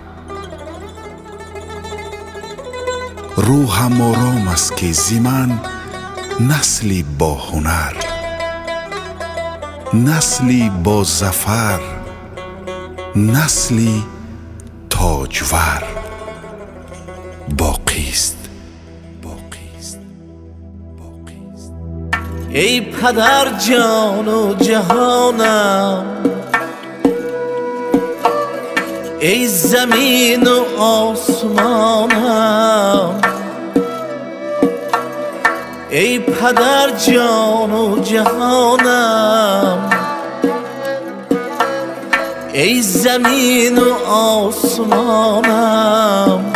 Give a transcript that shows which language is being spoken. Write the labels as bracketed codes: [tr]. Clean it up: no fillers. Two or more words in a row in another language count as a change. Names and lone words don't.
[tg] рӯҳам ором аст ки зи ман насли бо ҳунар, насли бо зафар, насли тоҷвар боқист. [fa] ای پدر جان و جهانم، ای زمین و آسمانم، ای پدر جان و جهانم، ای زمین و آسمانم.